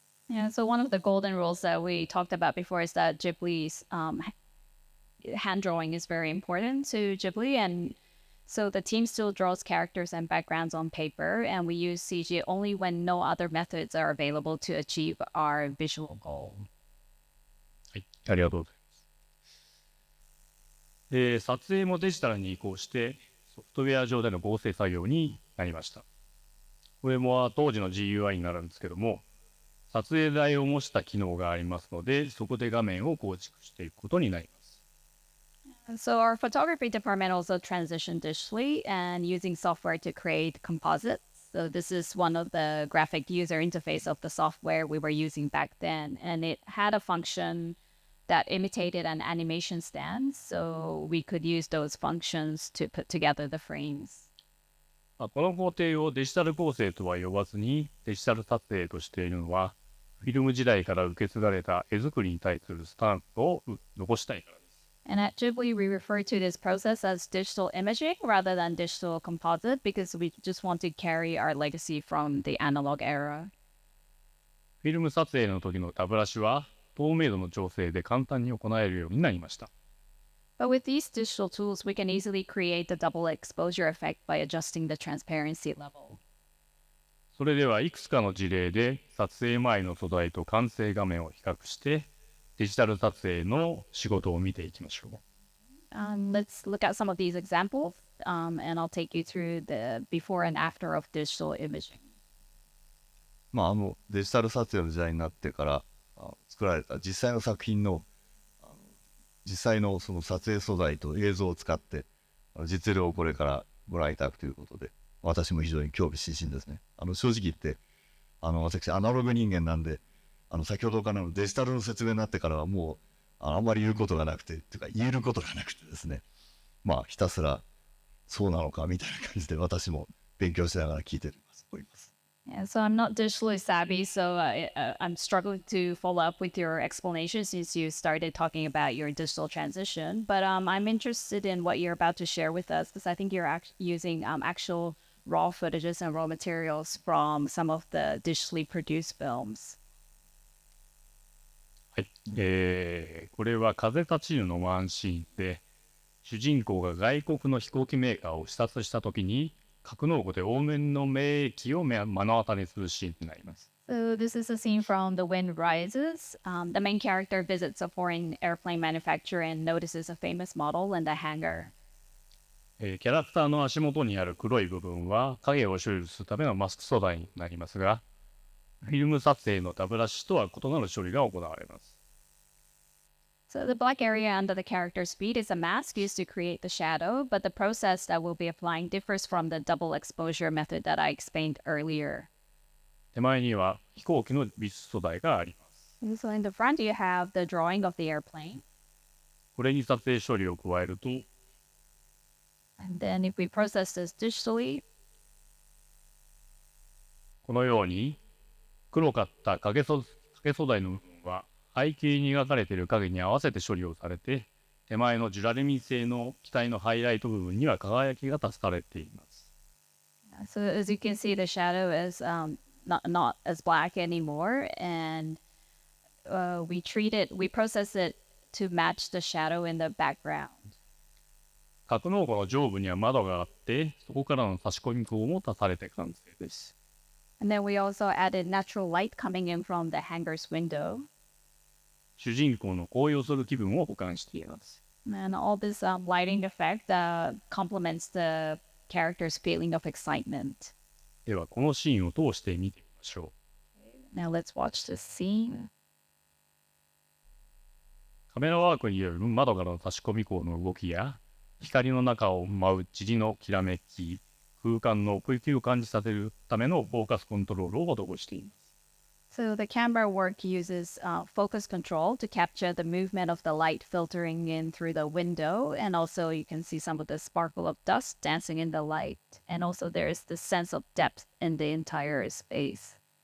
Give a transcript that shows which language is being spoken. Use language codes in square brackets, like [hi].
[en] Yeah, so one of the golden rules that we talked about before is that Ghibli's hand drawing is very important to Ghibli, and so the team still draws characters and backgrounds on paper, and we use CG only when no other methods are available to achieve our visual goal. [ja] はい、ありがとうございます。撮影もデジタルに移行してソフトウェア上での合成作業になりました。これも当時の GUI になるんですけども、撮影台を模した機能がありますので、そこで画面を構築していくことになります。 [en] So our photography department also transitioned digitally and using software to create composites. So this is one of the graphic user interface of the software we were using back then, and it had a function that imitated an animation stance, so we could use those functions to put together the frames. [ja] この工程をデジタル構成とは呼ばずにデジタル撮影としているのは、フィルム時代から受け継がれた絵作りに対するスタンプを残したいからです。 [en] And at Ghibli, we refer to this process as digital imaging rather than digital composite because we just want to carry our legacy from the analog era. [ja] フィルム撮影の時のタブラシは透明度の調整で簡単に行えるようになりました。 [en] But with these digital tools, we can easily create the double exposure effect by adjusting the transparency level. [ja] それではいくつかの事例で撮影前の素材と完成画面を比較してデジタル撮影の仕事を見ていきましょう。 [en] Let's look at some of these examples, and I'll take you through the before and after of digital imaging. [ja] デジタル撮影の時代になってから作られた実際の作品の実際のその撮影素材と映像を使って実例をこれからご覧いただくということで、私も非常に興味津々ですね。正直言って私アナログ人間なんで先ほどからのデジタルの説明になってからはもうあんまり言うことがなくてというか言えることがなくてですね、ひたすらそうなのかみたいな感じで私も勉強しながら聞いております。 [en] Yeah, so I'm not digitally savvy, so I'm struggling to follow up with your explanation since you started talking about your digital transition. But I'm interested in what you're about to share with us because I think you're using actual raw footages and raw materials from some of the digitally produced films. [ja] はい、これは風立ちぬのワンシーンで、主人公が外国の飛行機メーカーを視察したときに、格納庫で往年の名機を目の当たりにするシーンになります。 [en] So this is a scene from The Wind Rises. The main character visits a foreign airplane manufacturer and notices a famous model in the hangar. [ja] キャラクターの足元にある黒い部分は影を処理するためのマスク素材になりますが、フィルム撮影のダブラシとは異なる処理が行われます。 [en] So the black area under the character's feet is a mask used to create the shadow, but the process that we'll be applying differs from the double exposure method that I explained earlier. [ja] 手前には飛行機の美術素材があります。 [en] So in the front, you have the drawing of the airplane. [ja] これに撮影処理を加えると、 [en] And then if we process this digitally, [ja] このように黒かった影素材の部分は背景に描かれている影に合わせて処理をされて、手前のジュラルミン製の機体のハイライト部分には輝きが足されています。 [en] so as you can see, the shadow is not as black anymore, and we process it to match the shadow in the background. [ja] 格納庫の上部には窓があって、そこからの差し込み口も足されて完成です。 [en] And then we also added natural light coming in from the hangar's window. [ja] 主人公の高揚する気分を補完しています。 [en] And all this lighting effect complements the character's feeling of excitement. [ja] ではこのシーンを通して見てみましょう。 [en] Now let's watch this scene. [ja] カメラワークによる窓からの差し込み口の動きや、光の中を舞う塵のきらめき、空間の奥行きを感じさせるためのフォーカスコントロールを施しています。 [en] So the camera work uses focus control to capture the movement of the light filtering in through the window, and also you can see some of the sparkle of dust dancing in the light, and also there is the sense of depth in the entire space.